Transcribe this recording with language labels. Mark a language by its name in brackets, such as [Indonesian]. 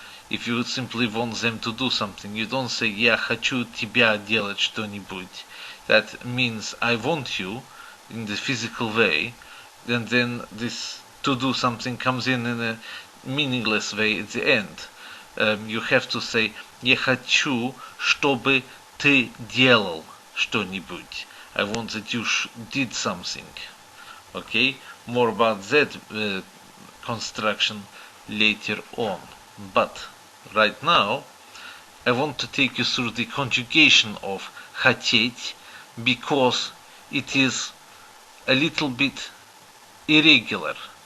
[English] If you simply want them to do something, you don't say [Russian] Я хочу тебя делать что-нибудь. [English] That means I want you in the physical way, and then this to do something comes in a meaningless way at the end. You have to say [Russian] Я хочу, чтобы ты делал что-нибудь. [English] I want that you did something. Okay, more about that construction later on. But right now, I want to take you through the conjugation of khotet, because it is a little bit irregular.